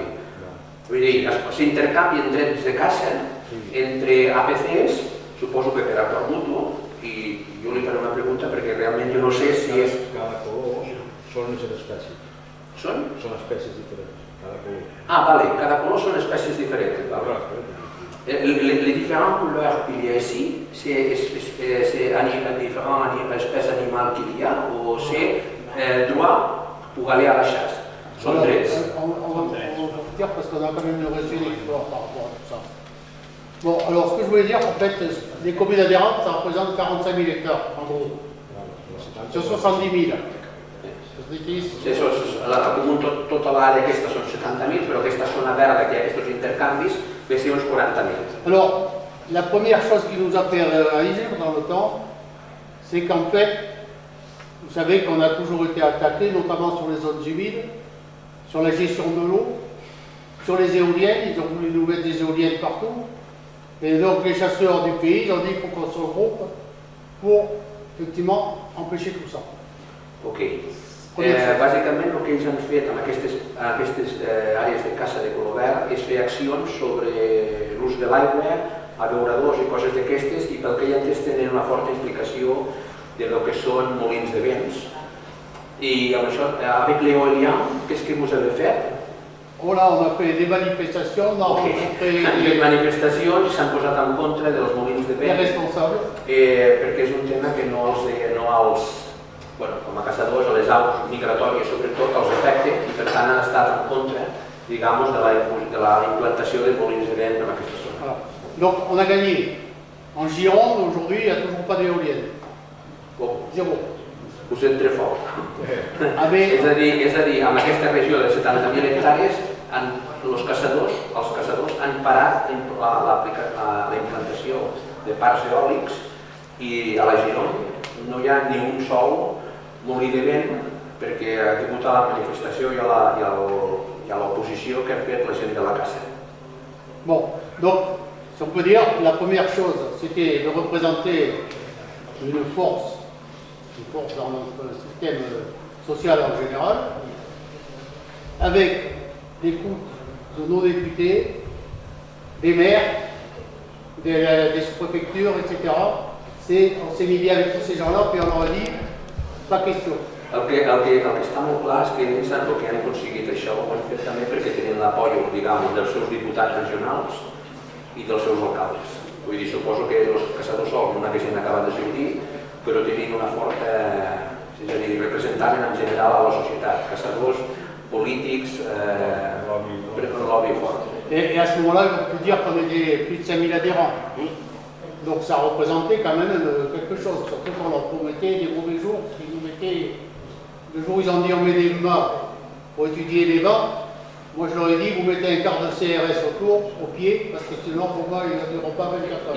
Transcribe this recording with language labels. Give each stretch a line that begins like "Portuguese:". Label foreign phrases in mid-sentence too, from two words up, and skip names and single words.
Catalan: Vull dir, s'intercanvien drets de caça entre APCs, suposo que per acord mutu, i jo li faré una pregunta perquè realment jo no sé si és... Cada color són les espècies. Són? Són espècies diferents. Ah, vale, cada color sont espècies différentes.
French: Les différentes couleurs qu'il y a ici, c'est différentes espèces animales qu'il y a ou c'est droit pour aller à la chasse?
Catalan: Sont drets.
French: On va vous dire parce qu'on a quand même reçu une histoire par rapport à tout ça. Bon, alors ce que je voulais dire, en fait, les communes adhérentes, ça représente 45 000 hectares, en gros, sur 70 000.
Catalan: La comú tota l'àrea aquesta són 70.000, però aquesta zona verda que hi ha aquests intercanvis ve ser uns 40.000.
French: Alors, la première chose qui nous a fait réaliser dans le temps, c'est qu'en fait, vous savez qu'on a toujours été attaqué, notamment sur les zones humides, sur la gestion de l'eau, sur les éoliennes, ils ont voulu nous mettre des éoliennes partout. Et donc les chasseurs du pays, ils ont dit qu'il faut qu'on se regroupe pour effectivement empêcher tout ça. Ok.
Catalan: Bàsicament el que ells han fet en aquestes àrees de caça de color verd és fer accions sobre l'ús de l'aigua, abeuradors i coses d'aquestes, i pel que hi ha entès tenen una forta implicació de lo que són molins de vents. I amb això,
French: avec l'éolien, qu'est-ce que vous avez fait? Voilà, on a fait des manifestations, on a rencontré
Catalan: les manifestacions i s'han posat en contra dels molins de les vent
French: responsables.
Catalan: perquè és un tema que no els bueno, com a caçadors, a les aus migratòries sobretot, els afecta i per tant han estat en contra, digamos, de la implantació de molins de vent en aquesta zona.
French: Voilà. Donc on a gagné. En Gironde, aujourd'hui, il n'y a toujours pas d'éolienne. Bon, Zéro. us êtes très fort. Ah, mais
Catalan: És a dir, en aquesta regió de 70.000 hectàrees, els caçadors han parat la implantació de parcs eòlics i a la Gironde no hi ha ni un sol molí de vent perquè ha tingut a la manifestació i a l'oposició que ha fet la gent de la caça.
French: bon, donc, si on peut dire, la première chose, c'était de représenter une force dans notre système social en général, avec l'écoute de nos députés, des maires, des sous-préfectures, etc. On s'est mis bien avec tous ces gens-là, puis on leur a dit, pas question.
Catalan: El que està molt clar és que ells el que han aconseguit això ho han fet també perquè tenen l'
Spanish: apoyo, digamos,
Catalan: dels seus diputats regionals i dels seus alcaldes. Vull dir, suposo que els caçadors sols no haguessin acabat de sortir, però tenien una forta, és a dir, representaven en general a la societat, caçadors, polítics, lobby fort.
French: Et à ce moment-là, on peut dire qu'on était plus de 5000 adhérents. Donc ça représentait quand même quelque chose, surtout qu'on leur promettait des mauvais jours, parce qu'ils nous mettaient, le jour où ils ont dit on met des mâts pour étudier les vents, moi je leur ai dit vous mettez un quart de CRS autour, au pied, parce que sinon pour moi ils ne dureront pas 24 heures.